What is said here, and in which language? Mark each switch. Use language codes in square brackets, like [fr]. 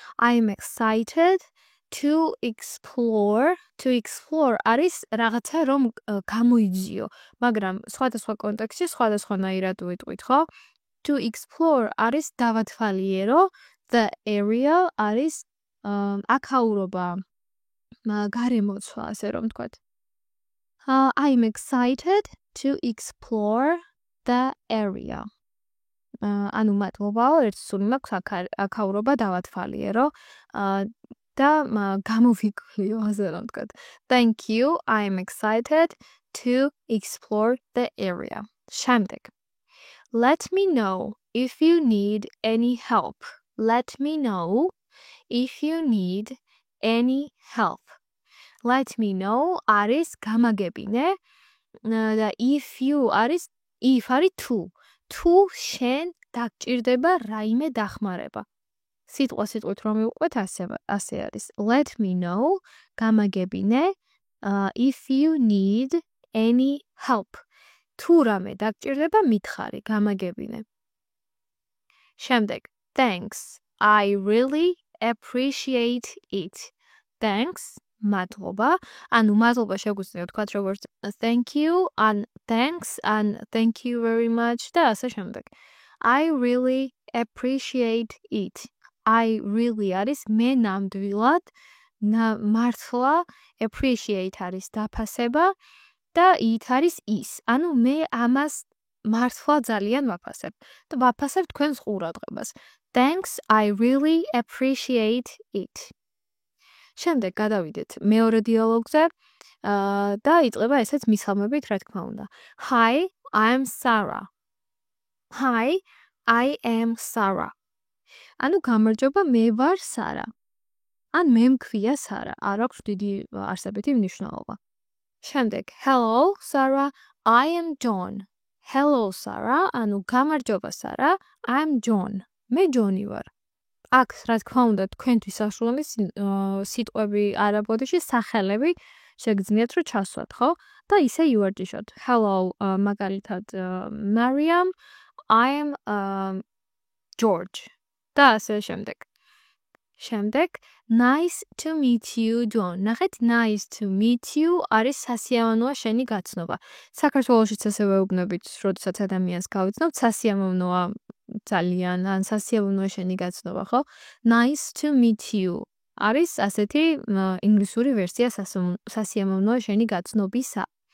[en] I'm excited to explore [ka] არის რაღაცა რომ გამოიძიო, მაგრამ სხვადასხვა კონტექსტში სხვადასხვანაირად ვიტყვით, ხო? [en] To explore [ka] არის დავათვალიერო, [en] the area [ka] არის აქაურობა, გარემოცვა, ასე რომ ვთქვათ. [en] I'm excited to explore the area. [ka] ანუ მადლობაო, ერთი სული მაქვს აქაურობა დავათვალიერო და გამოვიკვლიო, ასე რომ ვთქვათ. [en] Thank you. I'm excited to explore the area. [ka] შემდეგ. [en] Let me know if you need any help. Let me know if you need any help. Let me know [ka] არის გამაგებინე და if არის თუ შენ დაგჭირდება რაიმე დახმარება. სიტყვით რომ მივყვეთ ასე არის. [en] Let me know, [ka] გამაგებინე, [en] if you need any help. [ka] თუ რამე დაგჭირდება, მითხარი, გამაგებინე. შემდეგ, thanks. [en] I really appreciate it. Thanks. [ka] მადლობა. ანუ მადლობა შეგვიძლია ვთქვათ როგორც [en] thank you, and thanks, and thank you very much [ka] და ასე შემდეგ. [en] I really appreciate it. I really [ka] არის მე ნამდვილად მართლა appreciate არის დაფასება და it არის ის. ანუ მე ამას მართლა ძალიან ვაფასებ და ვაფასებ თქვენს ყურადღებას. [en] Thanks, I really appreciate it. [ka] შემდეგ გადავიდეთ მეორე დიალოგზე და იწყება ესეც მისალმებით, რა თქმა უნდა. [en] Hi, I'm Sarah. Hi, I am Sarah. [ka] ანუ გამარჯობა, მე ვარ Sara. ან მე მქვია Sara. არ აქვს დიდი არსებითი მნიშვნელობა. შემდეგ, [en] hello, Sarah, I am John. Hello, Sarah, [ka] ანუ გამარჯობა, [en] Sara, I'm John. [ka] მე John-ი ვარ. აქ, რა თქმა უნდა, თქვენთვის საშუალო სიტყვები არაბოდიში სახელები შეგძლიათ რომ ჩასვათ, ხო? და ისე ივარჯიშოთ. [en] Hello, [ka] მაგალითად, Mariam, [en] I am George. [ka] და ასე შემდეგ. შემდეგ, [en] nice to meet you, John. [ka] ნახეთ, [en] nice to meet you [ka] არის სასიამოვნოა შენი გაცნობა. საქართველოშიც ასე ვეუბნებით, როდესაც ადამიანს გავიცნობთ, სასიამოვნოა ძალიან, ან სასიამოვნოა შენი გაცნობა, ხო? [en] Nice to meet you [ka] არის ასეთი ინგლისური ვერსია სასიამოვნოა შენი გაცნობისა.